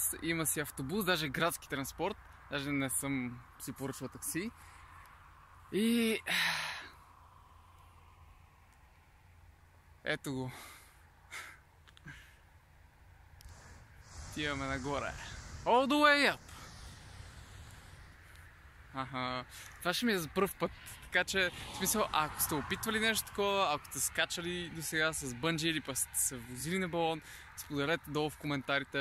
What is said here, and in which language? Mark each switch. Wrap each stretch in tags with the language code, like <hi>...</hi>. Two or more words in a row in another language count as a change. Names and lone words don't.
<bg>Има си автобус, даже градски транспорт. Даже не съм си поръчал такси. И... ето го. Отиваме нагоре.</bg> <en>All the way up!</en> <bg>Това ще ми е за пръв път. Така че, в смисъл, ако сте опитвали нещо такова, ако сте скачали до сега с бънджи или пък сте се возили на балон, споделете долу в коментарите.</bg>